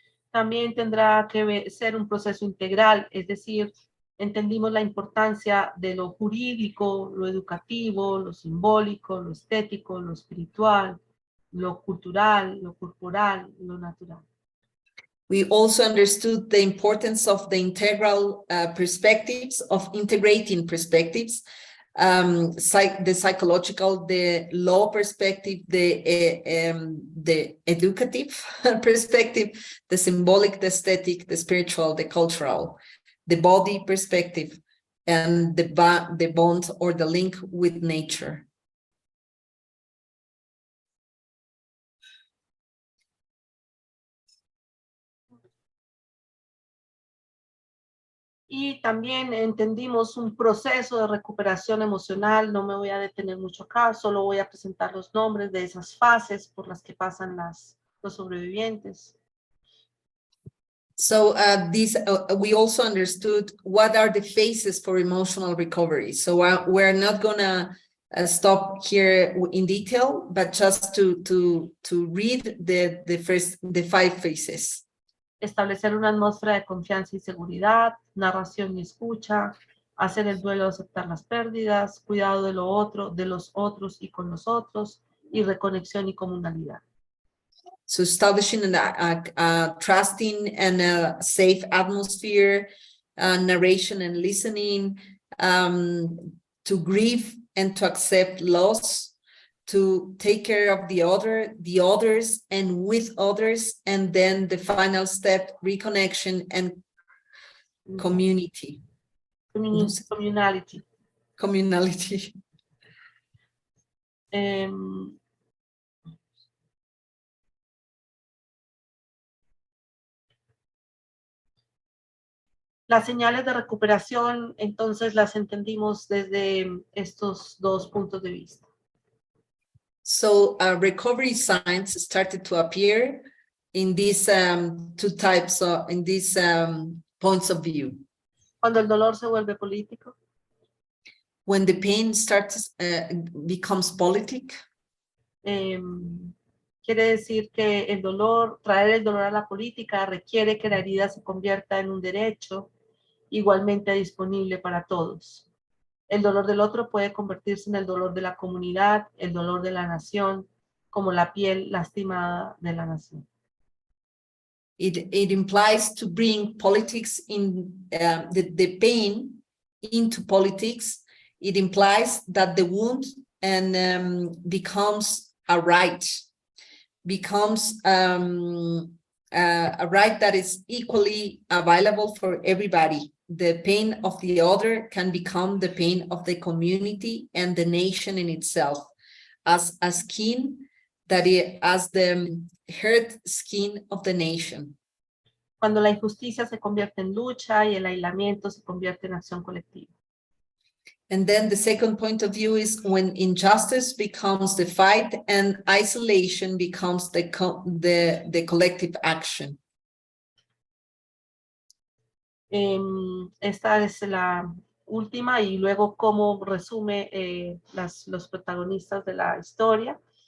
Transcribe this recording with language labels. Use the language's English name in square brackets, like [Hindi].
[Spanish] También tendrá que ser un proceso integral, es decir, entendimos la importancia de lo jurídico, lo educativo, lo simbólico, lo estético, lo espiritual, lo cultural, lo corporal, lo natural. [English] We also understood the importance of the integral perspectives, of integrating perspectives, the psychological, the law perspective, the educative perspective, the symbolic, the aesthetic, the spiritual, the cultural, the body perspective, and the bond or the link with nature. [Spanish] Y también entendimos un proceso de recuperación emocional. No me voy a detener mucho acá, solo voy a presentar los nombres de esas fases por las que pasan los sobrevivientes. [English] So we also understood what are the phases for emotional recovery. So we're not gonna stop here in detail, but just to read the 5 phases. [Spanish] Establecer una atmósfera de confianza y seguridad, narración y escucha, hacer el duelo, aceptar las pérdidas, cuidado de lo otro, de los otros y con los otros, y reconexión y comunalidad. [English] So establishing a trusting and a safe atmosphere, narration and listening, to grieve and to accept loss, to take care of the others and with others, and then the final step, reconnection and community. Communality. Communality. [Spanish] Las señales de recuperación, entonces las entendimos desde estos 2 puntos de vista. [English] So recovery signs started to appear in these 2 types in these points of view. [Spanish] Cuando el dolor se vuelve político, [English] When the pain starts becomes politic, [Spanish] quiere decir que traer el dolor a la política requiere que la herida se convierta en un derecho igualmente disponible para todos. El dolor del otro puede convertirse en el dolor de la comunidad, el dolor de la nación, como la piel lastimada de la nación. [English] it implies to bring politics in the pain into politics. It implies that the wound and becomes a right, becomes a right that is equally available for everybody. The pain of the other can become the pain of the community and the nation in itself, as a skin that as the hurt skin of the nation. [Spanish] Cuando la injusticia se convierte en lucha y el aislamiento se convierte en acción colectiva. [English] And then the second point of view is when injustice becomes the fight and isolation becomes the collective action. [Spanish] Esta es la última y luego cómo resume los protagonistas de la historia.